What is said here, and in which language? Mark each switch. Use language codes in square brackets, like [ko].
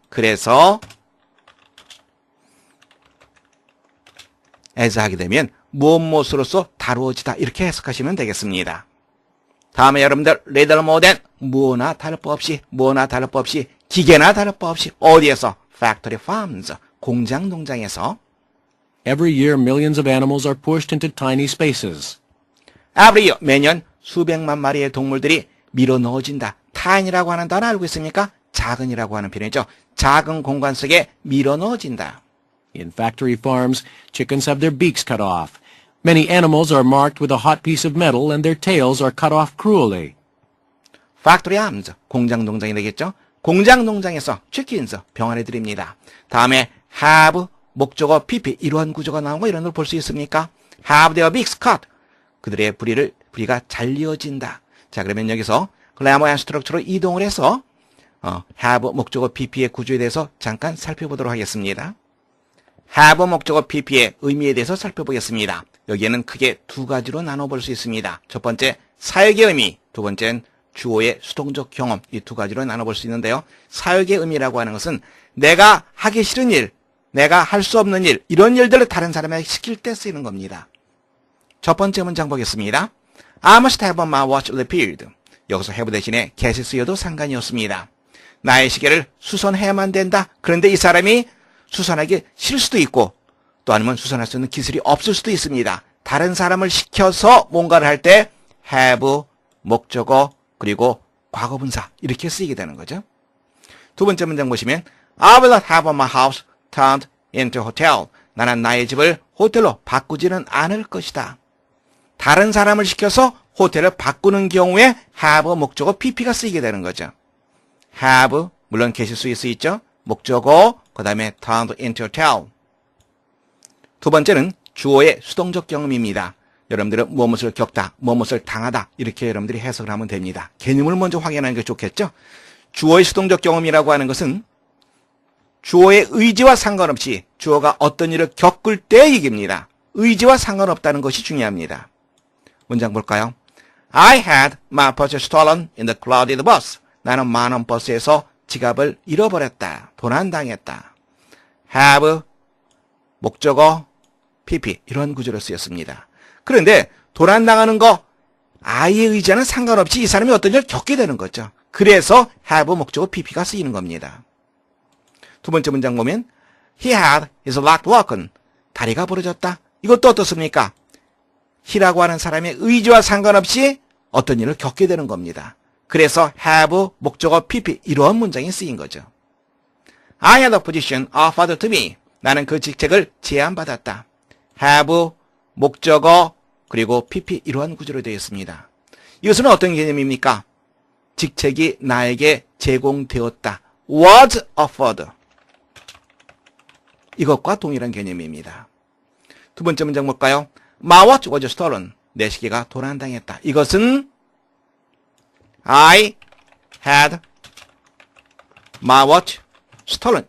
[ko] 그래서 as 하게 되면 무엇으로써 다루어지다 이렇게 해석하시면 되겠습니다. 다음에 여러분들 [en] little more than [ko] 무어나 다를 법 없이 기계나 다를 법 없이 어디에서? factory farms 공장 농장에서 [en] Every year, millions of animals are pushed into tiny spaces. every year [ko] 매년 수백만 마리의 동물들이 밀어 넣어진다. tiny라고 하는 단어 알고 있습니까? 작은이라고 하는 표현이죠. 작은 공간 속에 밀어 넣어진다. [en] In factory farms, chickens have their beaks cut off. Many animals are marked with a hot piece of metal and their tails are cut off cruelly. [ko] factory farms 공장 농장이 되겠죠. 공장 농장에서 chickens 병아리 드립니다. 다음에 have 목적어 PP 이러한 구조가 나온 거 이런 걸 볼 수 있습니까? [en] have their beaks cut [ko] 그들의 부리가 잘리어진다. 자, 그러면 여기서 grammar and structure로 이동을 해서 have 목적어 PP의 구조에 대해서 잠깐 살펴보도록 하겠습니다. have 목적어 PP의 의미에 대해서 살펴보겠습니다. 여기에는 크게 두 가지로 나눠볼 수 있습니다. 첫 번째, 사역의 의미, 두 번째는 주어의 수동적 경험, 이 두 가지로 나눠볼 수 있는데요. 사역의 의미라고 하는 것은 내가 하기 싫은 일, 내가 할 수 없는 일, 이런 일들을 다른 사람에게 시킬 때 쓰이는 겁니다. 첫 번째 문장 보겠습니다. [en] I must have my watch repaired. [ko] 여기서 have 대신에 get이 쓰여도 상관이 없습니다. 나의 시계를 수선해야만 된다. 그런데 이 사람이 수선하기 싫을 수도 있고 또 아니면 수선할 수 있는 기술이 없을 수도 있습니다. 다른 사람을 시켜서 뭔가를 할 때 have, 목적어, 그리고 과거분사 이렇게 쓰이게 되는 거죠. 두 번째 문장 보시면 [en] I will not have my house turned into a hotel. [ko] 나는 나의 집을 호텔로 바꾸지는 않을 것이다. 다른 사람을 시켜서 호텔을 바꾸는 경우에 have 목적어 PP가 쓰이게 되는 거죠. have 물론 get이 쓰일 수 있죠. 목적어 그 다음에 [en] turned into a hotel. [ko] 두 번째는 주어의 수동적 경험입니다. 여러분들은 무엇을 겪다, 무엇을 당하다 이렇게 여러분들이 해석을 하면 됩니다. 개념을 먼저 확인하는 게 좋겠죠. 주어의 수동적 경험이라고 하는 것은 주어의 의지와 상관없이 주어가 어떤 일을 겪을 때의 얘기입니다. 의지와 상관없다는 것이 중요합니다. 문장 볼까요? [en] I had my purse stolen in the crowded bus. [ko] 나는 많은 버스에서 지갑을 잃어버렸다. 도난당했다. have 목적어 PP 이런 구조로 쓰였습니다. 그런데 도난당하는 거 I의 의지와는 상관없이 이 사람이 어떤 일을 겪게 되는 거죠. 그래서 have 목적어 PP가 쓰이는 겁니다. 두 번째 문장 보면 [en] He had his leg broken. [ko] 다리가 부러졌다. 이것도 어떻습니까? he라고 하는 사람의 의지와 상관없이 어떤 일을 겪게 되는 겁니다. 그래서 have 목적어 PP 이러한 문장이 쓰인 거죠. [en] I had a position offered to me. [ko] 나는 그 직책을 제안받았다. have 목적어 그리고 PP 이러한 구조로 되어 있습니다. 이것은 어떤 개념입니까? 직책이 나에게 제공되었다. [en] was offered. [ko] 이것과 동일한 개념입니다. 두 번째 문장 볼까요? [en] My watch was stolen. [ko] 내 시계가 도난당했다. 이것은 [en] I had my watch stolen.